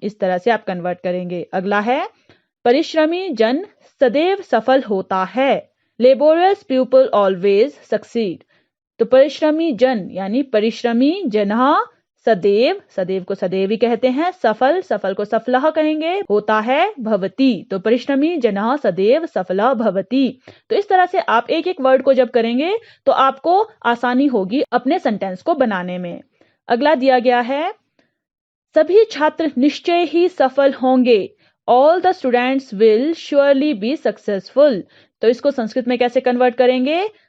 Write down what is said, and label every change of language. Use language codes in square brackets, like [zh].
[hi] इस तरह से आप कन्वर्ट करेंगे। अगला है, परिश्रमी जन सदैव सफल होता है, [en] Laborious people always succeed. [hi] तो परिश्रमी जन यानी परिश्रमी जनः सदैव, सदैव को सदैव ही कहते हैं, सफल, सफल को सफलः कहेंगे, होता है भवति। [sa] तो परिश्रमी जनः सदैव सफलः भवति। [hi] तो इस तरह से आप एक एक वर्ड को जब करेंगे तो आपको आसानी होगी अपने सेंटेंस को बनाने में। अगला दिया गया है, सभी छात्र निश्चय ही सफल होंगे, [en] All the students will surely be successful. [hi] तो इसको संस्कृत में कैसे कन्वर्ट करेंगे?